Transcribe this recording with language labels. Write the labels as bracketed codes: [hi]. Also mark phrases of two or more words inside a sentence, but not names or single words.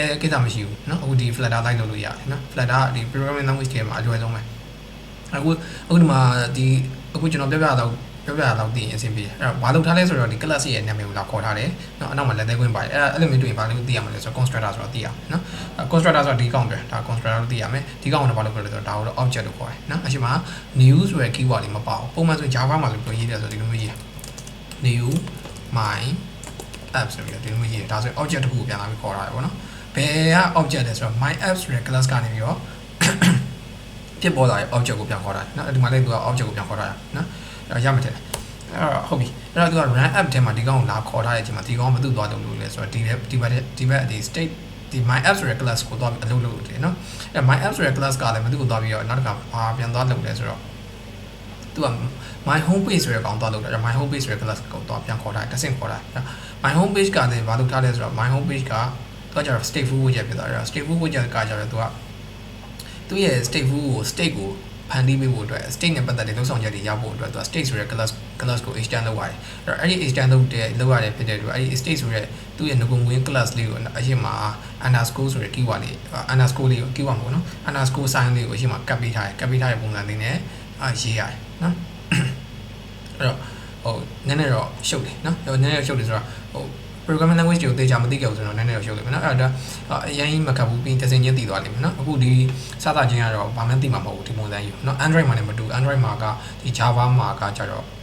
[my] ကိစ္စမရှိဘူးเนาะအခုဒီ Flutter လိုက်လုပ်လို့ရတယ်เนาะ Flutter ဒီ [en] programming language [my] တွေမှာအလွယ်ဆုံးပဲအခုဒီမှာဒီအခုကျွန်တော်ပြောပြတော့သိရင်အဆင်ပြေတယ်အဲ့တော့ဘာလုပ်ထားလဲဆိုတော့ဒီ class ရဲ့နာမည်ကိုလာခေါ်ထားတယ်เนาะအနောက်မှာလက်သေးခွင်းပါတယ်အဲ့လိုမျိုးတွေ့ရင်ဘာလို့သိရမလဲဆိုတော့ constructor ဆိုတာသိရမယ်เนาะ constructor ဆိုတာဒီကောင်ပဲဒါ constructor လို့သိရမယ်ဒီကောင်ကဘာလို့ခေါ်လဲဆိုတော့ဒါကိုတော့ object လို့ခေါ်တယ်เนาะအချိန်မှာ new ဆိုတဲ့ keyword တွေမပါဘူးပုံမှန်ဆို Java မှာဆိုပြောရေးတယ်ဆိုဒီလိုမျိုးရေး new [en] my app [my] ဆိုပြီးတော့ဒီလိုမျိုးရေးဒါဆို object တစ်ခုကိုပြန်လာပြီးခေါ်ထားတယ်ပေါ့နော်ဘယ်က object လဲဆိုတော့ [en] my app [my] ဆိုတဲ့ class ကနေပြီးတော့ဖြစ်ပေါ်လာတဲ့ object ကိုပြန်ခေါ်တာเนาะဒီမှာလည်းသူက object ကိုပြန်ခေါ်ထားတာเนาะအဲ့ရမှတယ်အဲ့တော့ဟုတ်ပြီအဲ့တော့သူက [en] run app [my] ထဲမှာဒီကောင်ကိုလာခေါ်ထားတဲ့အချိန်မှာဒီကောင်ကမသူ့သွားလုပ်လို့လဲ ဆိုတော့ဒီဘက်ဒီ state ဒီ [en] my app [my] ဆိုတဲ့ class ကိုသွားပြီးအလုပ်လုပ်တယ်เนาะအဲ့ my app ဆိုတဲ့ class ကလည်းမသူ့ကိုသွားပြီးတော့နောက်တစ်ခါပြန်သွားလုပ်လဲဆိုတော့သူက [en] my home page [my] ဆိုတဲ့ကောင်သွားလုပ်တာ [en] my home page [my] ဆိုတဲ့ class ကိုသွားပြန်ခေါ်ထားတယ်တဆင့်ခေါ်ထားတယ် [en] my home page [my] ကလည်းဘာလုပ်ထားလဲဆိုတော့ [en] my home page [my] ကသူကကျတော့ [en] stateful widget [my] ဖြစ်သွားတယ် [en] stateful widget [my] ကကျတော့သူရဲ့ stateful ကို state ကိုဖန်တီးပေးဖို့အတွက် state နဲ့ပတ်သက်တဲ့လုပ်ဆောင်ချက်တွေရဖို့အတွက်သူက state ဆိုတဲ့ class ကို extend လုပ်ရတယ်အဲ့ဒီ extend လုပ်ရတယ် ဖြစ်တဲ့အတွက်အဲ့ဒီ state ဆိုတဲ့သူ့ရဲ့ငကုံငွေ class လေးကိုအရင်မှာ underscore ဆိုတဲ့ keyword လေး underscore လေးကို keyword ပေါ့နော် [en] underscore sign [my] လေးကိုအရင်မှာ cut ပေးထားတဲ့ပုံစံလေးနဲ့ရေးရတယ်နော်အဲ့တော့နည်းနည်းတော့ရှုပ်တယ်နော်နည်းနည်းရှုပ်တယ်ဆိုတော့ [en] programming language [my] တွေကိုသေချာမသိခဲ့ဘူးဆိုတော့နည်းနည်းတော့ရှုပ်လိမ့်မယ်နော်အဲ့တော့အရင်မကပ်ဘူးပြီးတစင်ချင်းတည်သွားလိမ့်မယ်နော်အခုဒီစသချင်းကတော့ဘာမှသိမှာမဟုတ်ဘူးဒီပုံစံကြီးနော် Android မှာလည်းမတူ Android မှာကဒီ Java မှာကကြတော့